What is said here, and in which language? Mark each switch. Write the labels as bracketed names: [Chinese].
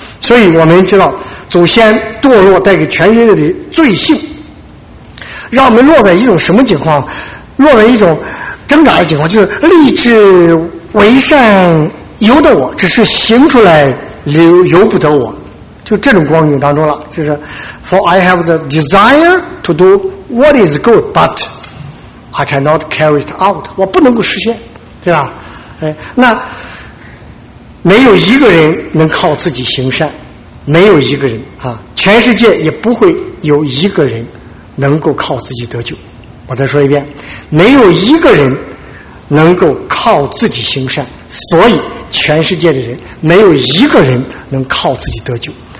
[Chinese] 所以我们知道，祖先堕落带给全人类的罪性，让我们落在一种什么情况？落在一种挣扎的情况，就是立志为善由得我，只是行出来由不得我，就这种光景当中了。就是 [English] For I have the desire to do what is good, but I cannot carry it out， [Chinese] 我不能够实现，对吧？哎，那没有一个人能靠自己行善，没有一个人啊，全世界也不会有一个人能够靠自己得救。我再说一遍，没有一个人能够靠自己行善，所以全世界的人没有一个人能靠自己得救。